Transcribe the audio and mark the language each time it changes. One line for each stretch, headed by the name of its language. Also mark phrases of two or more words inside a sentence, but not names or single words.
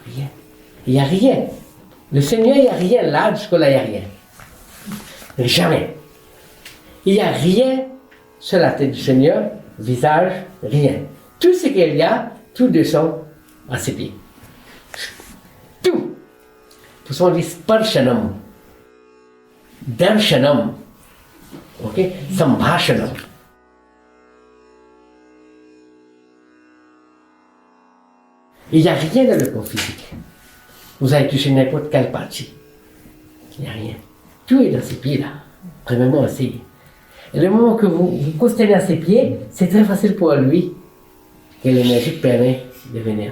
French: Rien. Il n'y a rien. Le Seigneur, il n'y a rien. Là, jusque-là, il n'y a rien. Jamais. Il n'y a rien sur la tête du Seigneur, visage, rien. Tout ce qu'il y a, tout descend à ses pieds. Tout. Pour ça, on dit
Sanskrit: स्पर्शनम् दर्शनम्,
French: ok, sambhashanam. Il n'y a rien dans le corps physique. Vous allez toucher n'importe quelle partie. Il n'y a rien. Tout est dans ces pieds-là. Premièrement, essayez. Et le moment que vous vous prosternez à ses pieds, c'est très facile pour lui que l'énergie permet de venir.